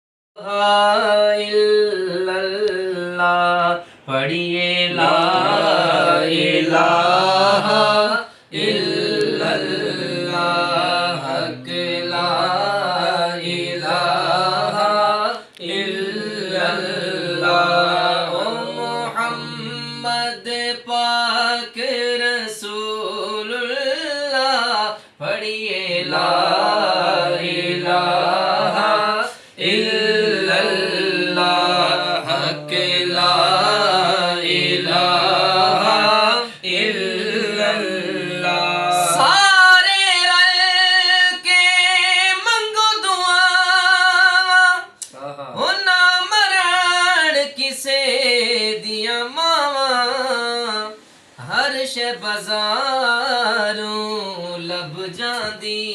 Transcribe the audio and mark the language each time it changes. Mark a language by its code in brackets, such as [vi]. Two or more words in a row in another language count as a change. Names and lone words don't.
[ar] إلا الله پڑھیے لا إله إلا الله حق لا إله إلا الله او محمد پاک رسول الله پڑھیے لا إله إلا الله حق لا إله إلا الله. [pa] سارے رل کے منگو دعا او نہ مرن کسے دیاں ماواں ہر شے بازاروں لبھ جاندی